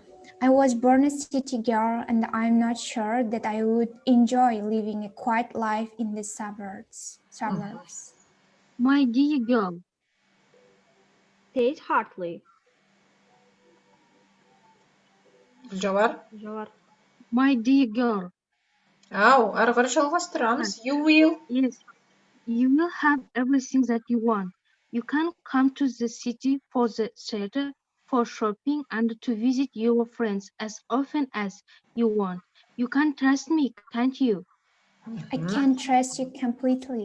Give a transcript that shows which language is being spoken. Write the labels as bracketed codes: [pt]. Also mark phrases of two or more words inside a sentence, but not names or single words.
[en] I was born a city girl, and I'm not sure that I would enjoy living a quiet life in the suburbs. My dear girl, said heartily. Жауар. My dear girl. [kk] Ау, ары қарай жалғастырамыз. [en] You will. Yes, you will have everything that you want. You can come to the city for the theater, for shopping, and to visit your friends as often as you want. You can trust me, can't you? I can trust you completely.